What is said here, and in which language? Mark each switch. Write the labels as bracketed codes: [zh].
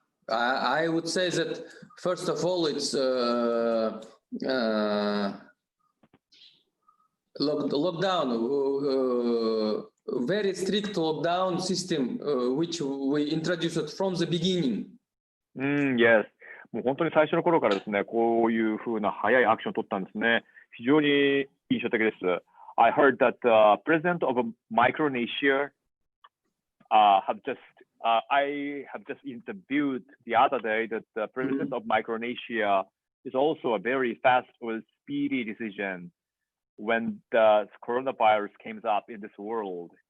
[en] I would say that first of all, it's lockdown, very strict lockdown system, which we introduced from the beginning. Yes. [ja] もう本当に最初の頃からですね、こういうふうな早いアクションを取ったんですね。非常に印象的です。 [en] I heard that the president of Micronesia I have just interviewed the other day that the president of Micronesia is also a very fast or speedy decision when the coronavirus came up in this world.